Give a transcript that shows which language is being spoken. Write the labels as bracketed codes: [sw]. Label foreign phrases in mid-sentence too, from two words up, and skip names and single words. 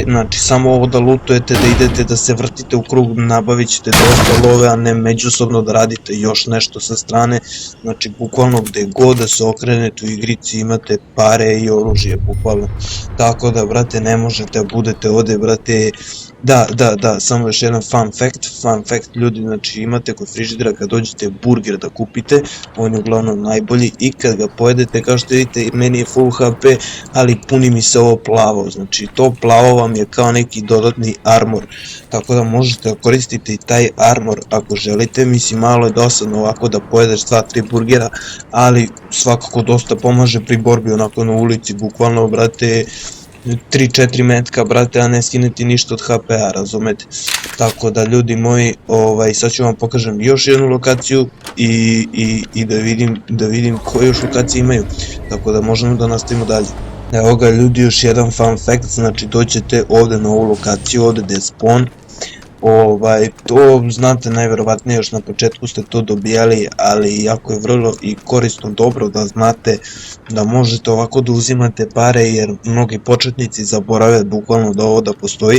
[sr] Znači samo ovo da lutujete, da idete, da se vrtite u krug, nabavit ćete dosta love, a ne međusobno da radite još nešto sa strane. Znači bukvalno gde god da se okrenete u igrici imate pare i oružje, bukvalno. Tako da, brate, ne možete da budete ovde, brate. Da, samo još jedan [en] fun fact, [sr] ljudi, znači imate kod frižidera kad dođete burger da kupite, on je uglavnom najbolji i kad ga pojedete, kao što vidite, meni je [en] full HP, [sr] ali puni mi se ovo plavo, znači to plavo vam je kao neki dodatni armor, tako da možete da koristite i taj armor ako želite. Mislim, malo je dosadno ovako da pojedeš 2-3 burgera, ali svakako dosta pomaže pri borbi onako na ulici, bukvalno, brate, 3-4 metka, brate, a ne skineti ništa od HP-a, razumete? Tako da, ljudi moji, sad ću vam pokažem još jednu lokaciju i da vidim koje još lokacije imaju, tako da možemo da nastavimo dalje. Evo ga, ljudi, još jedan [en] fun fact, [sr] znači dođete ovde na ovu lokaciju, ovde gde je spawn. To znate najverovatnije, još na početku ste to dobijali, ali jako je vrlo i korisno dobro da znate da možete ovako da uzimate pare, jer mnogi početnici zaborave bukvalno da ovo da postoji.